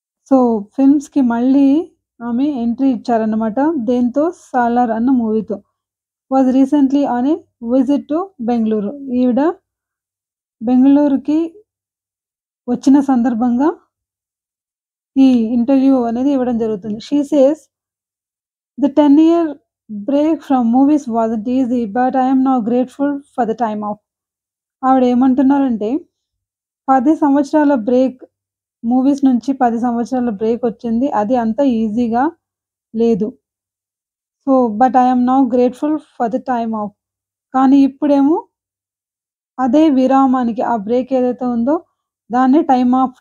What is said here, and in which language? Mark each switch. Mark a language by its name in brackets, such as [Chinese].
[Telugu] So, ఫిల్మ్స్‌కి మళ్ళీ ఆమె entry ఇచ్చారన్నమాట. దేనితో? 'సాలార్' అన్న మూవీతో. [English] Was recently on a visit to Bengaluru. [Telugu] ఈవిడ బెంగుళూరుకి వచ్చిన సందర్భంగా ఈ ఇంటర్వ్యూ అనేది ఇవ్వడం జరుగుతుంది. [English] She says the 10-year break from movies wasn't easy, but I am now grateful for the time off. [Telugu] ఆవిడ ఏమంటున్నారంటే 10 సంవత్సరాల బ్రేక్ మూవీస్ నుంచి 10 సంవత్సరాల బ్రేక్ వచ్చింది. అది అంత ఈజీగా లేదు. [English] So, but I am now grateful for the time off. [Telugu] కానీ ఇప్పుడేమో అదే విరామానికి ఆ బ్రేక్ ఏదైతే ఉందో దాన్నే టైమ్ ఆఫ్.